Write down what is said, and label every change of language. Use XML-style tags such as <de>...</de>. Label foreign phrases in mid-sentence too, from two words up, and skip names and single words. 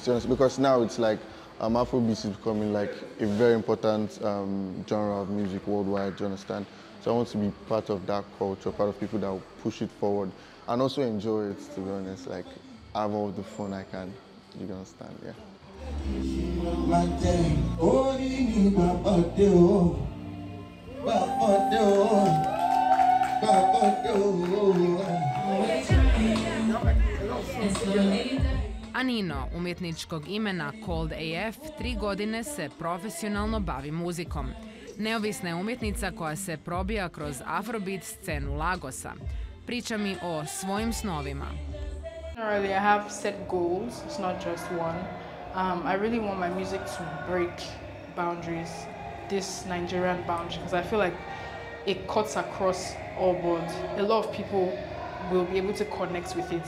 <en>Because now it's Afrobeat is becoming like a very important genre of music worldwide, do you understand? So I want to be part of that culture, part of people that will push it forward and also enjoy it, to be honest, like have all the fun I can, you understand, yeah.</en> <hr>Anino, umjetničkog imena Cold AF, 3 godine se profesionalno bavi muzikom. Neovisna je umjetnica koja se probija kroz afrobeat scenu Lagosa. Priča mi o svojim snovima.</hr> <en>Generally, I have set goals. It's not just one. I really want my music to break boundaries, this Nigerian boundary, because I feel like it cuts across all boards. A lot of people will be able to connect with it.</en>